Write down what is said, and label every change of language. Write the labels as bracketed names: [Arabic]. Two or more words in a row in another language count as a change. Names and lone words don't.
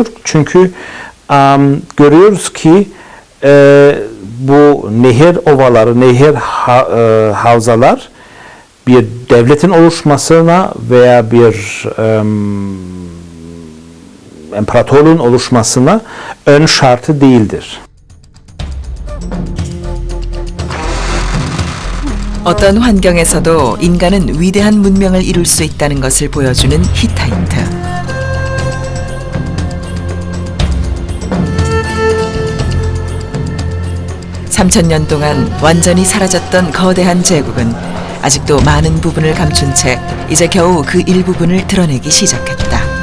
[Turkish] Çünkü görüyoruz ki bu nehir ovaları, nehir havzalar bir devletin oluşmasına veya bir imparatorluğun oluşmasına ön şartı değildir. [Korean] 어떤 환경에서도 인간은 위대한 문명을 이룰 수 있다는 것을 보여주는 히타이트. (3000년) 동안 완전히 사라졌던 거대한 제국은 아직도 많은 부분을 감춘 채 이제 겨우 그 일부분을 드러내기 시작했다.